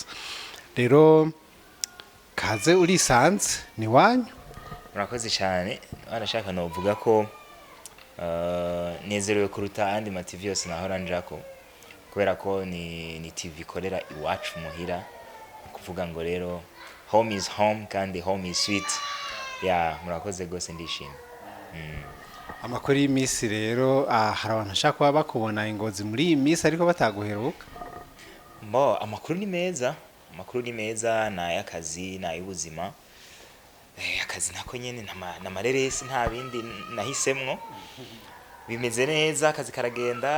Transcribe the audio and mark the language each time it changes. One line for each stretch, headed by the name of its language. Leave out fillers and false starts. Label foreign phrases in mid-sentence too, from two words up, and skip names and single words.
Rundi: Rero kaze urisanze ni wanyu. Murakoze cyane. Arashaka no vuga ko nezerewe kuruta andi ma TV yose nahora njako, kubera ko ni TV ikorera iwacu muhira, kuvuga ngo rero
English: home is home
Rundi: kandi
English: home is sweet.
Rundi: Murakoze gose, ndishimye. Amakuru y'imisi rero, hari abantu ashaka kuba bakubona ingozi muri iyi misi ariko bataguheruka. Amakuru ni meza, amakuru ni meza, na y'akazi na y'ubuzima. Akazi nako nyene na mareresi nta bindi nahisemwo, bimeze neza, akazi karagenda.